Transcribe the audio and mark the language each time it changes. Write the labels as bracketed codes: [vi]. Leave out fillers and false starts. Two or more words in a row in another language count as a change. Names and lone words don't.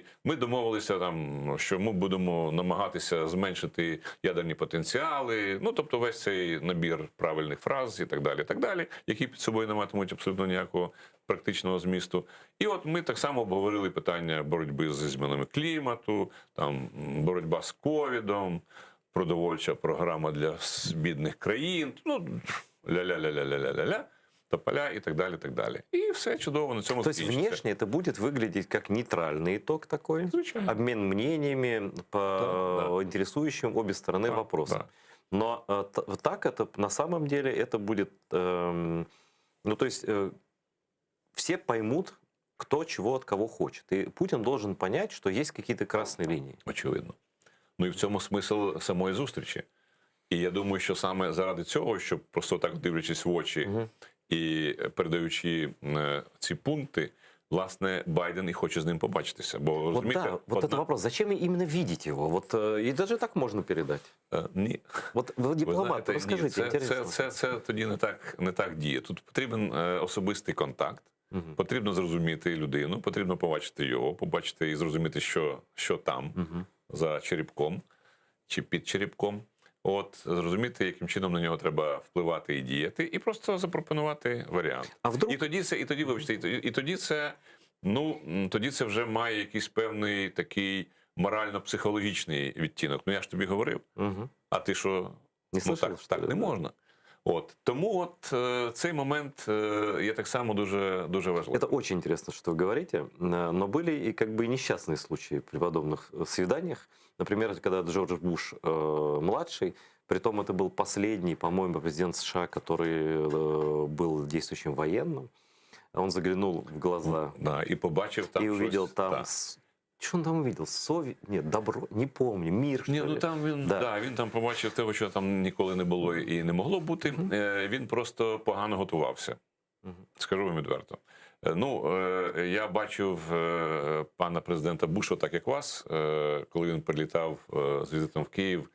[uk] Ми домовилися там, що ми будемо намагатися зменшити ядерні потенціали, ну, тобто весь цей набір правильних фраз і так далі, які під собою не матимуть абсолютно ніякого практичного змісту. І от ми так само обговорили питання боротьби зі змінами клімату, там, боротьба з ковідом, продовольча програма для бідних країн, ну, ля-ля-ля-ля-ля-ля-ля, тополя і так далі, так далі. І все чудово на цьому [ru] То есть [uk] закінчиться. [ru] внешне это будет выглядеть как нейтральный итог такой, [uk] Звичайно. [ru] обмен мнениями по интересующим обе стороны вопросам. Да. Но так это на самом деле это будет, ну то есть все поймут, кто чего от кого хочет. И Путин должен понять, что есть какие-то красные линии. Очевидно. [uk] Ну і в цьому смисл самої зустрічі. І я думаю, що саме заради цього, щоб просто так дивлячись в очі і передаючи ці пункти, власне, Байден і хоче з ним побачитися. Бо, [ru] Вот [uk] розумієте, [ru] да, вот это вопрос. Зачем именно видеть его? Вот и даже так можно передать. [uk] Ні. [ru] Вот вы дипломат, [uk] Ви [ru] расскажите, [uk] знаєте, [ru] интересно. [uk] це тоді не так діє. Тут потрібен особистий контакт, потрібно зрозуміти людину, потрібно побачити його, побачити і зрозуміти, що там за черепком чи під черепком. От, зрозуміти, яким чином на нього треба впливати і діяти, і просто запропонувати варіант. [ru] А вдруг... [uk] Тоді це вже має якийсь певний такий морально-психологічний відтінок. Ну я ж тобі говорив. А ти що? [ru] Не слышал, [uk] так, [ru] что ли? [uk] так не можна. От. Тому от цей момент є так само дуже, дуже важливий. [ru] Это очень интересно, что вы говорите, но были и как бы несчастные случаи при подобных свиданиях. Например, когда Джордж Буш младший, притом это был последний, по-моему, президент США, который был действующим военным, он заглянул в глаза Да, [uk] і побачив там [ru] и увидел [uk] щось, там... [ru] так. Что он там увидел? Нет, добро, не помню, мир, что [uk] Ні, ну [ru] ли? [uk] там він там побачив те, що там ніколи не було і не могло бути. Він просто погано готувався. Скажу вам відверто. Я бачив пана президента Буша, так як вас, коли він прилітав з візитом в Київ.